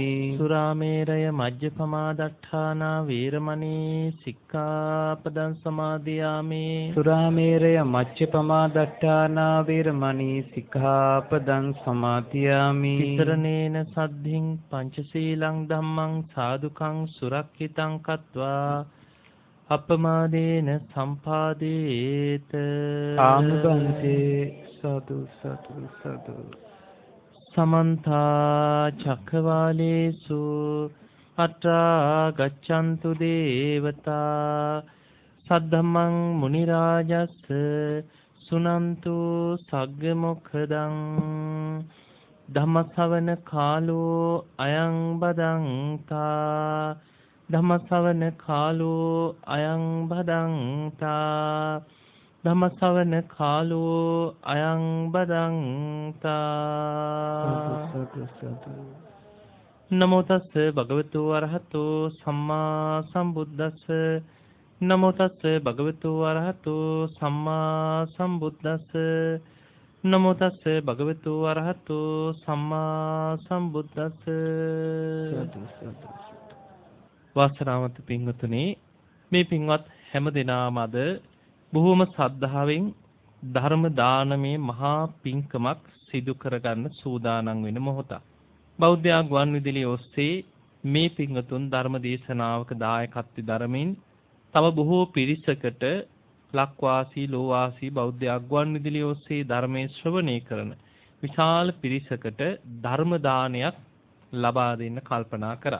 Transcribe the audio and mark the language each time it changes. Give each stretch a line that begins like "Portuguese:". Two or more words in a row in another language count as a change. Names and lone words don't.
Pali: සුරාමේරය මජ්ජපමා දට්ඨානා වීරමණී සික්ඛාපදං සමාදියාමි. සුරාමේරය මජ්ජපමා දට්ඨානා වීරමණී සික්ඛාපදං සමාදියාමි. විතරණේන සද්ධින් පංචශීලං ධම්මං සාදුකං සුරක්ඛිතං කତ୍වා අපමාදේන සම්පාදේත. ආනුබන්තේ සතු සතු සතු. සමන්ත චක්ඛවාලේසු අත්‍රා ගච්ඡන්තු දේවතා සද්ධම්මං මුනි රාජස්ස සුනන්තු සග්ග මොක්ඛදං. ධම්මස්සවන කාලෝ අයං බදන්තා. ධම්මස්සවන කාලෝ අයං බදන්තා. ධම්මස්සවන කාලෝ අයං බදන්තා. නමෝ තස්ස භගවතු අරහතෝ සම්මා සම්බුද්දස්ස. නමෝ තස්ස භගවතු අරහතෝ සම්මා සම්බුද්දස්ස. නමෝ තස්ස භගවතු අරහතෝ සම්මා සම්බුද්දස්ස.
Sinhala: වාසනාවන්ත පින්වතුනි, මේ පින්වත් හැම දිනම අද බොහෝම ශ්‍රද්ධාවෙන් ධර්ම දානමේ මහා පිංකමක් සිදු කරගන්න සූදානම් වෙන මොහොත. බෞද්ධ ගුවන් විදුලිය ඔස්සේ මේ පිංගතුන් ධර්ම දේශනාවක දායකත්වය දරමින් තව බොහෝ පිරිසකට ලක්වාසී ලෝවාසී බෞද්ධ ගුවන් විදුලිය ඔස්සේ ධර්මයේ ශ්‍රවණය කරන විශාල පිරිසකට ධර්ම දානයක් ලබා දෙන්න කල්පනා කරා.